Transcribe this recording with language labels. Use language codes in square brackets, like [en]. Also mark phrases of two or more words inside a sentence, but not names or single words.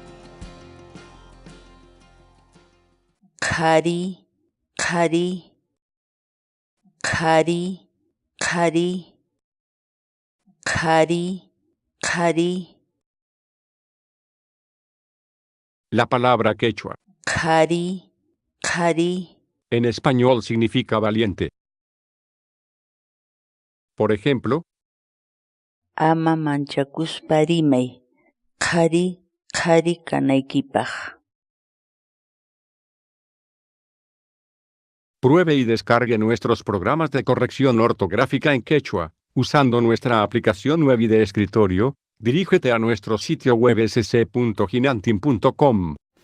[qu] Khari, khari, khari, khari, khari, khari, [es] la palabra quechua. [qu] khari, khari, [es] En español significa valiente. Por ejemplo, [qu] ama manchakuspa rimay, khari, khari kanaykipaq. [es] pruebe y descargue nuestros programas de corrección ortográfica en quechua, usando nuestra aplicación web y de escritorio. Dirígete a nuestro sitio web sc.hinantin.com.